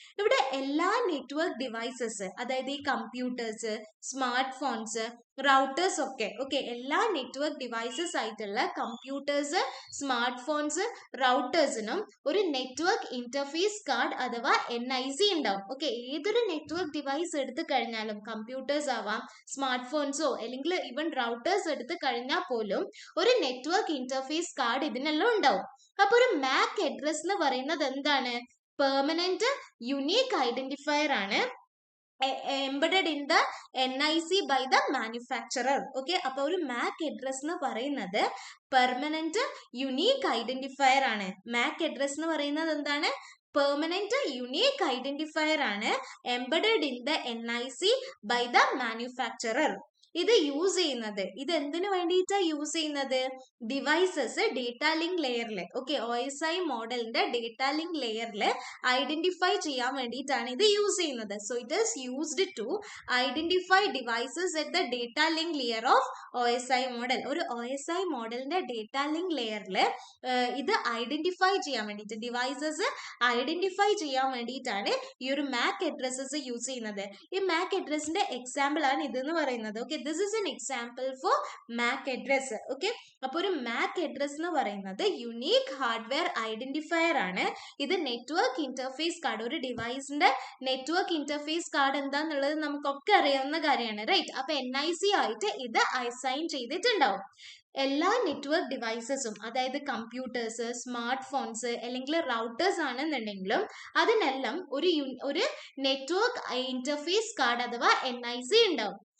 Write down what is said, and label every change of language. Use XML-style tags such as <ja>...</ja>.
<ml>ഇവിടെ എല്ലാ network devices, അതായത് ഈ കമ്പ്യൂട്ടേഴ്സ്, സ്മാർട്ട് ഫോൺസ്, റൗട്ടേഴ്സ് ഒക്കെ എല്ലാ നെറ്റ്വർക്ക് ഡിവൈസസ് ആയിട്ടുള്ള കമ്പ്യൂട്ടേഴ്സ്, സ്മാർട്ട് ഫോൺസ്, റൗട്ടേഴ്സിനും ഒരു നെറ്റ്വർക്ക് ഇന്റർഫേസ് കാർഡ് അഥവാ NIC ഉണ്ടാവും. ഏതൊരു നെറ്റ്വർക്ക് ഡിവൈസ് എടുത്തു കഴിഞ്ഞാലും, കമ്പ്യൂട്ടേഴ്സ് ആവാം, സ്മാർട്ട് ഫോൺസോ അല്ലെങ്കിൽ ഈവൻ റൗട്ടേഴ്സ് എടുത്തു കഴിഞ്ഞാൽ പോലും ഒരു നെറ്റ്വർക്ക് ഇന്റർഫേസ് കാർഡ് ഇതിനെല്ലാം ഉണ്ടാവും. അപ്പൊ ഒരു MAC അഡ്രസ് എന്ന് പറയുന്നത് എന്താണ്? പെർമനന്റ് യുണീക്ക് ഐഡന്റിഫയർ ആണ്,</ml> <en>embedded in the NIC by the manufacturer.</en> <ml>അപ്പൊ ഒരു MAC അഡ്രസ് എന്ന് പറയുന്നത് പെർമനന്റ് യുണീക്ക് ഐഡന്റിഫയർ ആണ്. MAC അഡ്രസ് എന്ന് പറയുന്നത് എന്താണ്? പെർമനന്റ് യുണീക്ക് ഐഡന്റിഫയർ ആണ്,</ml> <en>embedded in the NIC by the manufacturer.</en> <ml>ഇത് യൂസ് ചെയ്യുന്നത്, ഇത് എന്തിനു വേണ്ടിയിട്ടാ യൂസ് ചെയ്യുന്നത്? ഡിവൈസസ് ഡേറ്റ ലിങ്ക് ലെയറിൽ OSI മോഡലിന്റെ ഡേറ്റ ലിങ്ക് ലെയറിൽ ഐഡന്റിഫൈ ചെയ്യാൻ വേണ്ടിയിട്ടാണ് ഇത് യൂസ് ചെയ്യുന്നത്.</ml> <en>So it is used to identify devices at the data link layer of OSI model.</en> <ml>ഒരു OSI മോഡലിന്റെ ഡേറ്റ ലിങ്ക് ലെയറിൽ ഇത് ഐഡന്റിഫൈ ചെയ്യാൻ വേണ്ടിയിട്ട്, ഡിവൈസസ് ഐഡന്റിഫൈ ചെയ്യാൻ വേണ്ടിയിട്ടാണ് ഈ ഒരു MAC അഡ്രസ്സസ് യൂസ് ചെയ്യുന്നത്. ഈ MAC അഡ്രസ്സിന്റെ എക്സാമ്പിൾ ആണ് ഇതെന്ന് പറയുന്നത്.</ml> <en>This is an example for MAC address.</en> <ml>അപ്പോൾ ഒരു MAC address എന്ന് പറയുന്നത് യുണീക്ക് ഹാർഡ്വെയർ ഐഡന്റിഫയർ ആണ്. ഇത് നെറ്റ്വർക്ക് ഇന്റർഫേസ് കാർഡ്, ഒരു ഡിവൈസിന്റെ നെറ്റ്വർക്ക് ഇന്റർഫേസ് കാർഡ് എന്താന്നുള്ളത് നമുക്കൊക്കെ അറിയാവുന്ന കാര്യമാണ്, റൈറ്റ്? അപ്പൊ NIC ആയിട്ട് ഇത് അസൈൻ ചെയ്തിട്ടുണ്ടാവും. എല്ലാ നെറ്റ്വർക്ക് ഡിവൈസസും, അതായത് കമ്പ്യൂട്ടേഴ്സ്, സ്മാർട്ട് ഫോൺസ് അല്ലെങ്കിൽ റൗട്ടേഴ്സ് ആണെന്നുണ്ടെങ്കിലും അതിനെല്ലാം ഒരു നെറ്റ്വർക്ക് ഇന്റർഫേസ് കാർഡ് അഥവാ NIC ഉണ്ടാവും.</ml>